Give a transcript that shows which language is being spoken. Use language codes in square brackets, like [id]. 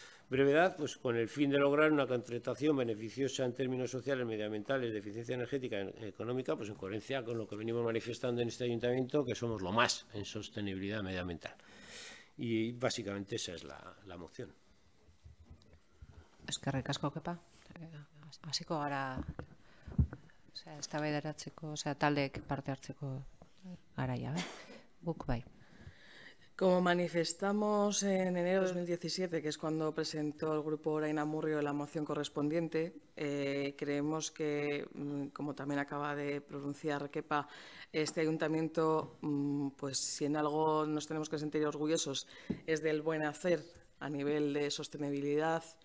[es] brevedad, pues con el fin de lograr una contratación beneficiosa en términos sociales, medioambientales, de eficiencia energética y económica, pues en coherencia con lo que venimos manifestando en este ayuntamiento, que somos lo más en sostenibilidad medioambiental. Y básicamente esa es la moción. [eu] Eskerrik asko, Kepa. Hasiko gara, eztabaidaratzeko, taldeek parte hartzeko garaia, guk bai. [es] Como manifestamos en enero de 2017, que es cuando presentó el grupo Orain Amurrio la moción correspondiente, creemos que, como también acaba de pronunciar Kepa, este ayuntamiento, pues si en algo nos tenemos que sentir orgullosos, es del buen hacer a nivel de sostenibilidad.